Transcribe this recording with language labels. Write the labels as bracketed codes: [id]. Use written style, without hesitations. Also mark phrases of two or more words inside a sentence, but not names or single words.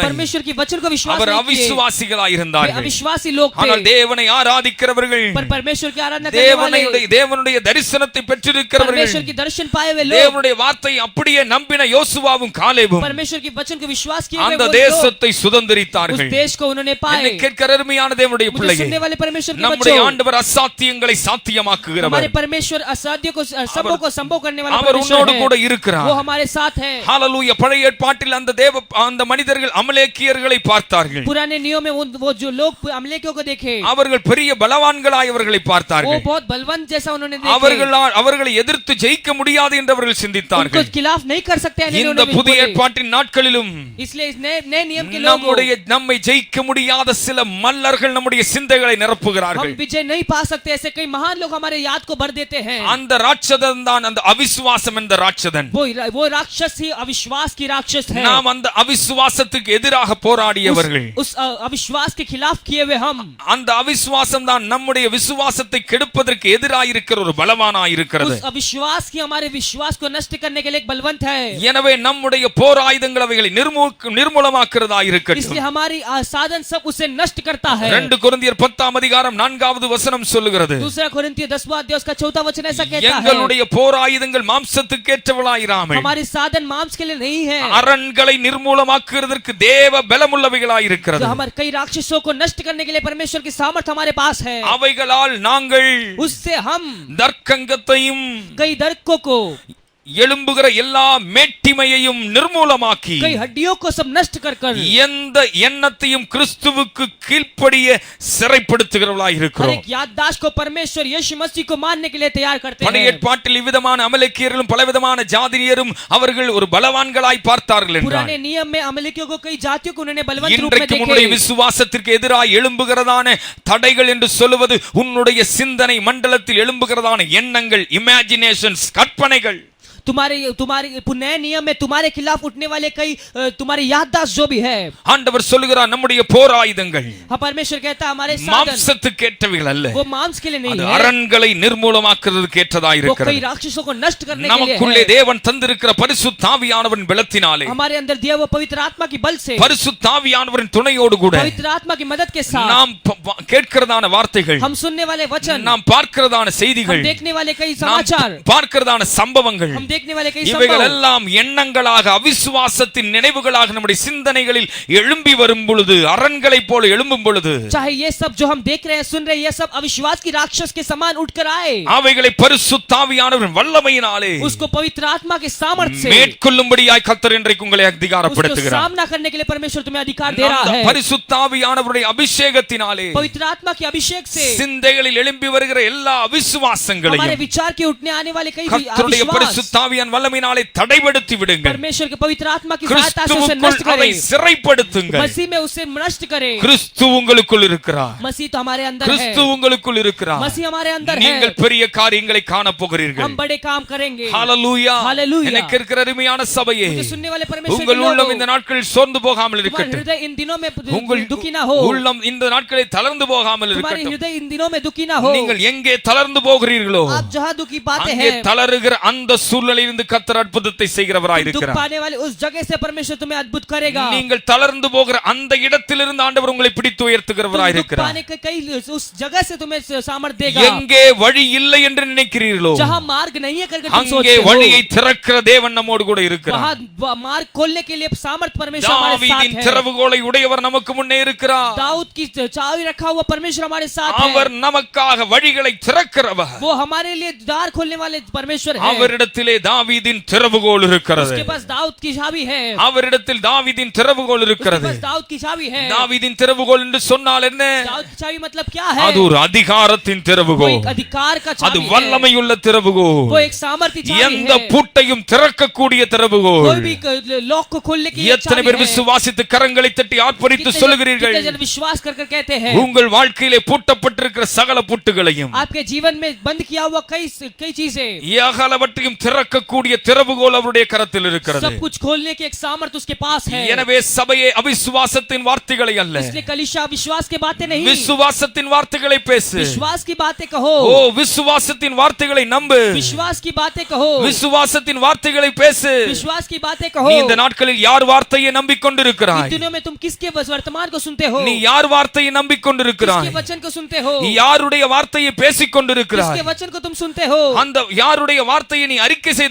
[hi] परमेश्वर की वचन को विश्वास [ta] அவர் [hi] नहीं किए, [ta] அவிசுவாசிகளாய் [hi] वे [ta] இருந்தார்கள். [hi] अविश्वासी लोग [ta] ஆனால் [hi] थे। [ta] தேவனை ஆராதிக்கிறவர்கள், [hi] पर परमेश्वर की आराधना करने वाले, [ta] தேவனுடைய தரிசனத்தை பெற்றிருக்கிறவர்கள், [hi] परमेश्वर की दर्शन पाए हुए लोग, [ta] தேவனுடைய வார்த்தை அப்படியே நம்பின யோசுவாவும் காலேபும் [hi] परमेश्वर की वचन को विश्वास किए हुए [ta] அந்த [hi] वो लोग, [ta] தேசத்தை [hi] उस [ta] சுதந்தரித்தார்கள். [hi] देश को उन्होंने [ta] என்னை [hi] पाए। [ta] கேட்கிற அருமையான தேவனுடைய [hi] मुझे [ta] பிள்ளையே, [hi] सुनने वाले परमेश्वर के [ta] நம்முடைய [hi] बच्चों, [ta] ஆண்டவர் அசாத்தியங்களை சாத்தியமாக்குகிறவர். [hi] हमारे परमेश्वर असाध्य को संभव को संभव करने वाला [ta] அவர் [hi] परमेश्वर [ta] உன்னோடு கூட [hi] है, [ta] இருக்கிறார். [hi] वो हमारे साथ है। [ta] ஹalleluya. பழைய ஏற்பாட்டில் அந்த மனிதர்கள் அமலேக்கியர்களை பார்த்தார்கள். [hi] पुराने नियम में वो जो लोग अमलेकियों को देखे, [ta] அவர்கள் பெரிய பலவான்களாய் அவர்களை [hi] वो [ta] பார்த்தார்கள். [hi] बहुत बलवंत जैसा उन्होंने देखे, [ta] அவர்களை எதிர்த்து ஜெயிக்க முடியாது என்று அவர்கள் சிந்தித்தார்கள். [hi] उनको खिलाफ नहीं कर सकते हैं [ta] இந்த புதிய ஏற்பாட்டின் நாட்களிலும் [hi] इसलिए इस नए नियम के लोग [ta] நம்மை ஜெயிக்க முடியாத சில மல்லர்கள் நம்முடைய சிந்தைகளை நிரப்புகிறார்கள். [hi] हम विजय नहीं पा सकते, ऐसे कई महान लोग हमारे याद को भर देते हैं। [ta] அந்த ராட்சதன் தான் அந்த அவிசுவாசம் என்ற ராட்சதன். [hi] वो राक्षस ही अविश्वास की राक्षस है। [ta] நாம் அந்த அவிசுவாசத்துக்கு எதிராக போராடியவர்கள். [hi] उस अविश्वास के खिलाफ किए हुए हम, [ta] அந்த அவிசுவாசம் தான் நம்முடைய விசுவாசத்தை கெடுப்பதற்கு எதிராக இருக்கிற ஒரு பலவானாய் இருக்கிறது. [hi] उस अविश्वास की हमारे विश्वास को नष्ट करने के लिए एक बलवंत है। [ta] எனவே நம்முடைய போர் ஆயுதங்கள் அவைகளை நிர்மூலமாக்குறதா இருக்கட்டும். [hi] इसलिए हमारी साधन सब उसे नष्ट करता है. [ta] 2 கொரிந்தியர் 10ஆம் அதிகாரம் 4வது வசனம் சொல்லுகிறது. [hi] दूसरा कोरिन्थिय 10वां अध्याय उसका 4था वचन ऐसा कहता है. [ta] எங்களுடைய போர் ஆயுதங்கள் மாம்சத்துக்கேற்றவளாயிராமல் [hi] हमारे साधन मांस के लिए नहीं है. [ta] அரண்களை நிர்மூலமாக்குவதற்கு தேவ பலமுள்ளவைகளாய் இருக்கிறது. [hi] जो हमारे कई राक्षसों को नष्ट करने के लिए परमेश्वर की सामर्थ हमारे पास है. [ta] அவைகளால் நாங்கள் [hi] उससे हम [ta] தர்க்கங்கத்தையும் [hi] कई दर्कों को [ta] எழும்புகிற எல்லா மேட்டிமையையும் நிர்மூலமாக்கி [hi] कई हड्डियों को सब नष्ट कर [ta] எந்த எண்ணத்தையும் கிறிஸ்துவுக்கு கீழ்ப்படிய சிறைப்படுத்துகிறவர்களாய் [hi] हर [ta] இருக்கிறோம். [hi] एक याददाश्त को परमेश्वर यीशु मसीह को मानने के लिए तैयार करते [ta] பழைய [hi] हैं. [ta] ஏற்பாட்டில் இவ்விதமான அமலேக்கியர்களும் பலவிதமான ஜாதியரும் அவர்கள் ஒரு பலவான்களாய் பார்த்தார்கள் என்றார். [hi] पुराने नियम में अमलेकियों को कई जातियों को उन्होंने बलवंत रूप में [ta] இன்றைக்கு உன்னுடைய [hi] देखे. [ta] விசுவாசத்திற்கு எதிராக எழும்புகிறதான தடைகள் என்று சொல்லுவது உன்னுடைய சிந்தனை மண்டலத்தில் எழும்புகிறதான எண்ணங்கள், இமேஜினேஷன்ஸ், கற்பனைகள். [hi] तुम्हारे नए नियम में तुम्हारे खिलाफ उठने वाले कई तुम्हारी याददाश्त जो भी है. [ta] ஆண்டவர் சொல்லுகிறார் நம்முடைய போர் ஆயுதங்கள் [hi] हाँ, परमेश्वर कहता है हमारे साधन [ta] மாம்சத்துக்கேற்றவைகள் அல்ல, [hi] वो मांस के लिए नहीं [ta] அது [hi] है. [ta] அரண்களை நிர்மூலமாக்குறதுக்கு ஏற்றதாய் [hi] वो कई [ta] இருக்கிறது. [hi] राक्षसों को नष्ट करने के लिए [ta] நமக்குள்ளே [hi] है. [ta] தேவன் தந்திருக்கிற பரிசுத்த ஆவியானவரின் பலத்தினாலே, [hi] हमारे अंदर दिया हुआ पवित्र आत्मा की बल से, [ta] பரிசுத்த ஆவியானவரின் துணையோடு கூட [hi] पवित्र आत्मा की मदद के साथ [ta] நாம் கேட்கிறதான வார்த்தைகள், [hi] हम सुनने वाले वचन, [ta] நாம் பார்க்கிறதான [hi] हम [ta] செய்திகள், [hi] देखने वाले कई [ta] நாம் [hi] समाचार, [ta] பார்க்கிறதான சம்பவங்கள், [hi] हम देखने वाले कई [ta] இவைகள் [hi] संभव [ta] எல்லாம் எண்ணங்களாக அவிசுவாசத்தின் நினைவுகளாக நம்முடைய சிந்தனைகளில் எழும்பி வரும் பொழுது, அரண்களை போல எழும்பும் பொழுது, [hi] चाहे ये सब जो हम देख रहे हैं, सुन रहे हैं, ये सब अविश्वास की राक्षस के समान उठकर आए, [ta] அவைகளை பரிசுத்த ஆவியானவரின் வல்லமையினாலே [hi] उसको पवित्र आत्मा के सामर्थ्य से [ta] மேற்கொள்ளும்படியாய் கர்த்தர் இன்றைக்கு உங்களை [hi] उसको [ta] அதிகாரப்படுத்துகிறார். [hi] सामना करने के लिए परमेश्वर तुम्हें अधिकार दे रहा [ta] அந்த [hi] है. [ta] பரிசுத்த ஆவியானவருடைய அபிஷேகத்தினாலே [hi] पवित्र आत्मा के अभिषेक से [ta] சிந்தைகளில் எழும்பி வருகிற எல்லா [hi] हमारे [ta] அவிசுவாசங்களையும் [hi] विचार के उठने आने वाले कई [ta] கர்த்தருடைய [hi] अविश्वास [ta] பரிசுத்த ஆவியின் வல்லமையினாலே தடைப்படுத்தி விடுங்கள். [hi] परमेश्वर के पवित्र आत्मा की सहायता से उसे नष्ट [ta] கிறிஸ்துவுக்குள் அதை [hi] करें, [ta] சிறைப்படுத்துங்கள். [hi] मसीह में उसे नष्ट करें. [ta] கிறிஸ்து உங்களுக்குள் இருக்கிறார், [hi] मसीह तो हमारे अंदर [ta] கிறிஸ்து [hi] है, [ta] உங்களுக்குள் இருக்கிறார். [hi] मसीह हमारे अंदर [ta] நீங்கள் [hi] है. [ta] பெரிய காரியங்களை காண போகிறீர்கள். [hi] हम बड़े काम करेंगे. [ta] ஹalleluya. [hi] हालेलुया. [ta] எனக்கு இருக்கிற அருமையான சபையே, [hi] मुझे सुनने वाले परमेश्वर के [ta] உங்கள் உள்ளம் [hi] लोगों, [ta] இந்த நாட்களில் சோர்ந்து போகாமல் [hi] तुम्हारे [ta] இருக்கட்டும். [hi] हृदय इन दिनों में [ta] உங்கள் [hi] दुखी ना हो, [ta] உள்ளம் இந்த நாட்களில் தளர்ந்து போகாமல் [hi] तुम्हारे [ta] இருக்கட்டும். [hi] हृदय इन दिनों में दुखी ना हो. [ta] நீங்கள் எங்கே தளர்ந்து போகிறீர்களோ [hi] आप जहाँ दुखी पाते [ta] அங்கே [hi] हैं, [ta] தளருகிற அந்த சூழ்நிலையிலிருந்து கர்த்தர் அற்புதத்தை செய்கிறவராய் [hi] दुख [ta] இருக்கிறார். [hi] पाने वाले उस जगह से परमेश्वर तुम्हें अद्भुत करेगा. [ta] நீங்கள் தளர்ந்து போகிற அந்த இடத்திலிருந்து ஆண்டவர் உங்களை பிடித்து உயர்த்துகிறவராய் [hi] दुख [ta] இருக்கிறார். [hi] पाने के कई उस जगह से तुम्हें सामर्थ्य देगा. [ta] எங்கே வழி இல்லை என்று நினைக்கிறீர்களோ [hi] जहाँ मार्ग नहीं है करके तुम [ta] அங்கே [hi] सोचते हो, [ta] வழியை திறக்கிற தேவன் நம்மோடு கூட இருக்கிறார். [hi] वहाँ मार्ग खोलने के लिए सामर्थ परमेश्वर हमारे [ta] தாவீதின் [hi] साथ है. [ta] திறவுகோலை உடையவர் நமக்கு முன்னே இருக்கிறார். [hi] दाऊद की चाबी रखा हुआ परमेश्वर हमारे साथ है. [ta] அவர் நமக்காக வழிகளை திறக்கிறவர். [hi] वो हमारे लिए द्वार खोलने वाले परमेश्वर है. [ta] அவரிடத்திலே தாவீதின் திறவுகோல் இருக்கிறது. [hi] उसके पास दाऊद की चाबी है. [ta] அவரிடத்தில் தாவீதின் திறவுகோல் [hi] उसके [ta] இருக்கிறது. [hi] पास दाऊद की चाबी है. [ta] தாவீதின் திறவுகோல் என்று சொன்னால் என்ன? [hi] दाऊद की चाबी मतलब क्या है? [ta] அது ஒரு அதிகாரத்தின் [hi] वो [ta] திறவுகோல், [hi] एक अधिकार का [ta] அது [hi] चाबी है. [ta] வல்லமையுள்ள திறவுகோல், [hi] वो एक सामर्थ्य चाबी [ta] எந்த [hi] है. [ta] பூட்டையும் திறக்கக்கூடிய [hi] कोई [ta] திறவுகோல். [hi] भी लॉक को खोलने की [ta] எத்தனை பேர் விசுவாசித்து கரங்களை தட்டி ஆர்ப்பரித்து சொல்லுகிறீர்கள்? [hi] कितने जन विश्वास कर कहते हैं? [ta] உங்கள் வாழ்க்கையிலே பூட்டப்பட்டிருக்கிற சகல பூட்டுகளையும் [hi] आपके जीवन में बंद किया हुआ कई चीजें, [ta] ஏகலவற்றையும் திறக்கக்கூடிய திறவுகோல் அவருடைய கரத்தில் இருக்கிறது. [hi] सब कुछ खोलने की एक सामर्थ उसके पास है. [ta] எனவே சபையே அவிசுவாசத்தின் வார்த்தைகளை அல்ல, [hi] इसलिए कलीसिया विश्वास की बातें नहीं, [ta] விசுவாசத்தின் வார்த்தைகளை பேசு. [hi] विश्वास की बातें कहो. [ta] ஓ விசுவாசத்தின் வார்த்தைகளை நம்பு, [hi] विश्वास की बातें कहो. [ta] விசுவாசத்தின் வார்த்தைகளை பேசு. [hi] विश्वास की बातें कहो. [ta] நீ இந்த நாட்களில் யார் வார்த்தையை நம்பிக்கொண்டிருக்கிறாய்? [hi] इन दिनों में तुम किसके वर्तमान को सुनते हो? [ta] நீ யார் வார்த்தையை நம்பிக்கொண்டிருக்கிறாய்? [hi] किसके वचन को सुनते हो? [ta] யாருடைய வார்த்தையை பேசிக் கொண்டிருக்கிறாய்? [hi] किसके वचन को तुम सुनते हो? [ta] அந்த யாருடைய வார்த்தையை நீ அறிக்கை செய்து